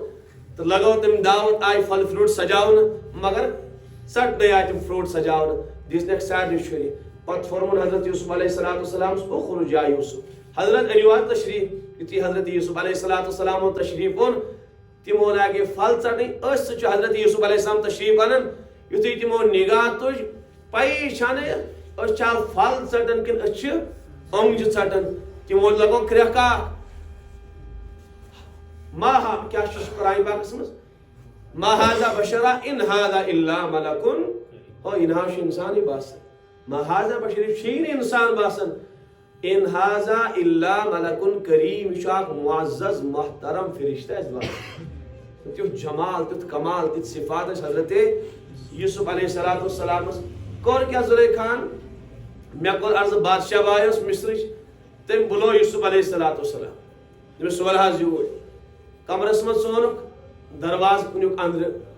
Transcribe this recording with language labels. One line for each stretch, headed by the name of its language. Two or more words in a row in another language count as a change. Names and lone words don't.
Kashmiri: تہٕ لگٲو تٔمۍ دعوت آیہِ پھل فروٗٹ سجاونہٕ مگر ژٹنَے آیہِ تِم فروٗٹ سجاونہٕ دِژنَکھ سارنٕے شُرِ پتہٕ فورمُن حضرت یوسف علیہ السلامس
Arabic: اُخرج یا یوسف
Kashmiri: حضرت أنِو حظ تشریٖف یُتھُے حضرت یوسف علیہ السلام تشریٖف اوٚن تِمو لاگے پھل ژٹٕنۍ أسۍ سۭتۍ چھُ حضرت یوسف علیہ السلام تشریٖف انان یُتھُے تِمو نگاہ تُج پَیی چھَنہٕ أسۍ چھا پھل ژٹان کِنہٕ أسۍ چھِ اوٚنٛگجہِ ژٹان تِمو لگوو کرٛٮ۪کھ اکھ ما ہا کیٛاہ چھُ قرآنہِ پاکس منٛز
Arabic: ما ہاذا بشرا ان ہاذا الا ملکن
Kashmiri: ہو انہا چھُ انسانٕے باسان
Arabic: ما ہاذا بشر
Kashmiri: یہِ چھُیی نہٕ انسان باسان
Arabic: ان ہاذا الا ملکن کریم
Kashmiri: یہِ چھُ اکھ معزز محترم فرشتہٕ اَسہِ باسان تیُتھ جمال تیُتھ کمال تِتھۍ صفات ٲسۍ حضرت یوسف علیہ السلامس کوٚر کیٛاہ زُلیکھاہن مےٚ کوٚر عرضہٕ بادشاہ باے اوس مصرٕچ تٔمۍ بُلو یوسف علیہ السلام دوٚپُس سول حظ یوٗرۍ کمرس منٛز ژونُکھ دروازٕ کُنیُک أنٛدرٕ